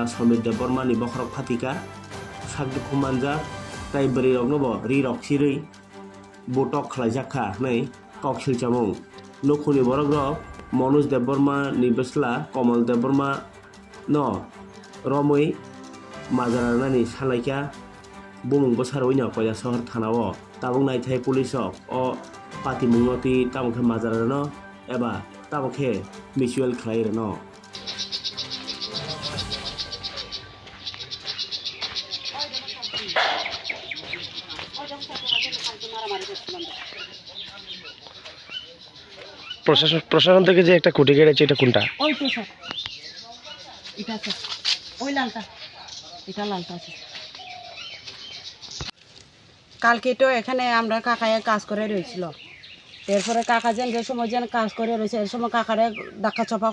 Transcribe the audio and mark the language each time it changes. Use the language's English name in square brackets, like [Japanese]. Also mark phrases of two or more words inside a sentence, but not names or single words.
[Kok Borok] Sanjeev Debbarma ni bokhorok phatika sakdukumanja tai beri rok nobo ri rok sirui botok khlaijakha nei kok silchamung nokhuni borok rok Manoj Debbarma ni besla Kamal Debbarma no romoi majarani salaikya bumung bosaroi no koya sohor thanao tabung naithai police o patimungoti tamokhe majarano eba tamokhe mutual khlairano [Bangla] প্রশাসন থেকে যে একটা খুঁটি কেটেছে এটা কোনটা ওই তো স্যার এটা স্যার ওই লালটা এটা লালটা আছে কালকে তো এখানে আমরা কাকায় কাজ করে রয়েছিল এরপরে কাকা যে সময় যেন কাজ করে রয়েছে এর সময় কাকারে ডাকা চপা